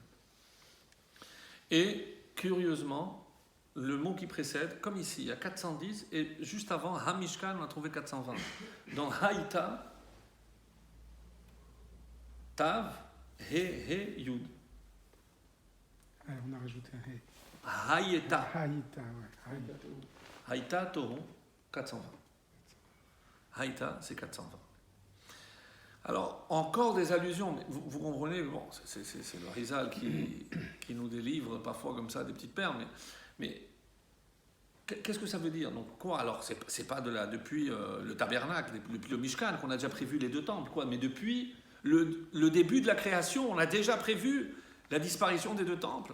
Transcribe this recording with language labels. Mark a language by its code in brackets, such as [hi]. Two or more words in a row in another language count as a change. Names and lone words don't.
[fr] Et curieusement, le mot qui précède, comme ici, il y a 410, et juste avant, Hamishkan, on a trouvé 420. Dans Haïta, Tav, He, Yud. On a rajouté un He. Haïta. Haïta, ouais. Haïta, Tohu, 420. Haïta, c'est 420. Alors, encore des allusions, mais vous comprenez, bon, c'est le Rizal qui nous délivre parfois comme ça des petites perles, mais qu'est-ce que ça veut dire? Donc quoi? Alors, c'est pas depuis le tabernacle, depuis le Mishkan qu'on a déjà prévu les 2 temples, quoi, mais depuis le début de la création, on a déjà prévu la disparition des 2 temples.